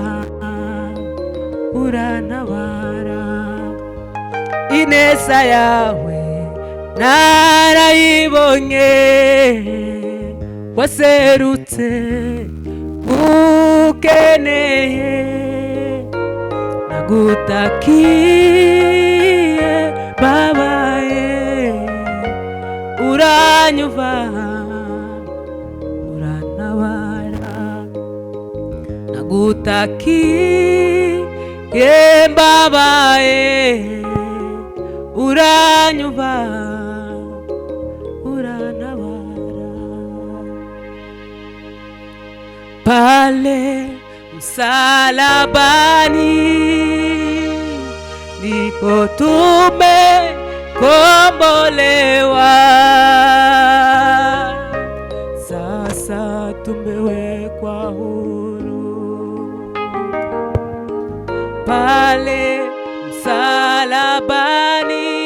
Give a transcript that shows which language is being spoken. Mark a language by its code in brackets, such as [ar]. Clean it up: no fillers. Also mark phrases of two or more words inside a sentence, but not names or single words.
[rw] urantabara, ineza yawe narayibonye, waserutse ngukeneye, nagutakiye babaye uranyumva urantabara, nagutakiye babaye uranyumva urantabara, [sw] pale msalabani ndipo tumekombolewa, sasa tumewekwa huru, pale msalabani